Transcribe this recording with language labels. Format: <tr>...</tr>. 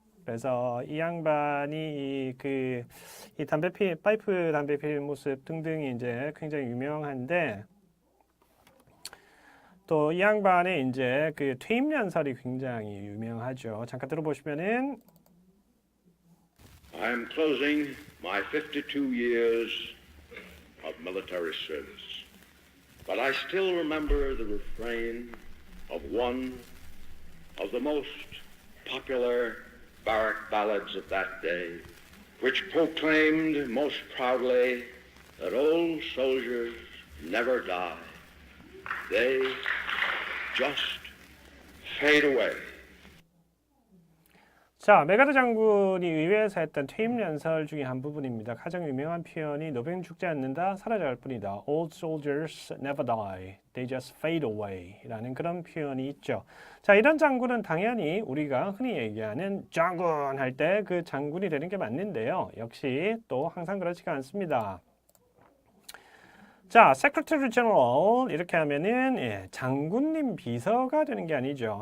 <ko>그래서 이 양반이 이 파이프 담배 피는 모습 등등이 이제 굉장히 유명한데 또 이 양반의 이제 그 퇴임 연설이 굉장히 유명하죠. 잠깐 들어보시면은</ko> <en>I am closing my 52 years of military service, but I still remember the refrain of one of the most popular barrack ballads of that day, which proclaimed most proudly that old soldiers never die. They just fade away.</en> <ko>자, 메가드 장군이 의회에서 했던 퇴임 연설 중에 한 부분입니다. 가장 유명한 표현이 노병 죽지 않는다, 사라져갈 뿐이다.</ko> <en>Old soldiers never die, they just fade away</en> <ko>라는 그런 표현이 있죠. 자, 이런 장군은 당연히 우리가 흔히 얘기하는 장군 할 때 그 장군이 되는 게 맞는데요. 역시 또 항상 그렇지가 않습니다. 자, Secretary General 이렇게 하면은 장군님 비서가 되는 게 아니죠.</ko>